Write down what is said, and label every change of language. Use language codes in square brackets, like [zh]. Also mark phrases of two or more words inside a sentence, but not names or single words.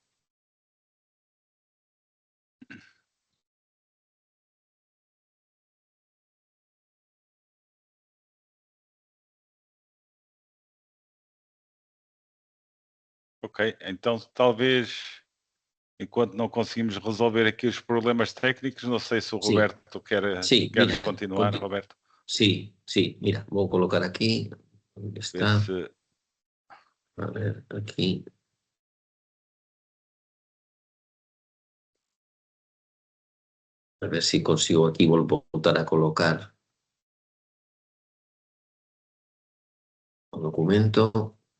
[pt] Ok, então talvez, enquanto não conseguimos resolver aqui os problemas técnicos, não sei se o Roberto queres continuar, Roberto. [es] Sí, mira, [pt] vou colocar aquí. Onde está? [es] A ver, aquí. [pt] A ver se consigo aquí voltar a colocar o documento.